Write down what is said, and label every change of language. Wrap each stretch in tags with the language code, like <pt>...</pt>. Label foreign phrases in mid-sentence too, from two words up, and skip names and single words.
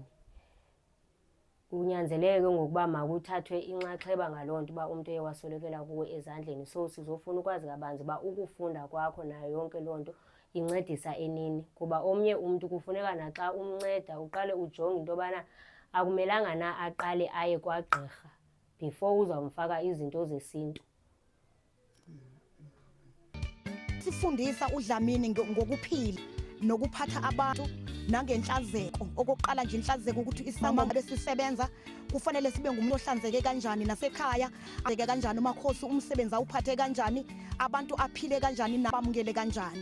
<xh>Kunyanzeleke ngokuba makuthathwe inxaxheba ngaloo nto uba umntu ewaswelekela kuwe ezandleni. So sizofuna ukwazi kabanzi uba ukufunda kwakho nayo yonke loo nto incedisa enini. Kuba omnye umntu kufuneka naxa umnceda uqale ujonge into yobana akumelanga na aqale aye kwagqirha before uzawumfaka izinto zesintu.</xh> <zu>Sifundisa uDlamini ngokuphila nokuphatha abantu nangenhlazeko. Okokuqala nje inhlazeko ukuthi isama besisebenza kufanele sibe ngumuntu ohlanzeke kanjani nasekhaya, azeke kanjani umakhosi umsebenzi awuphathe kanjani, abantu aphile kanjani nabamukele kanjani.</zu>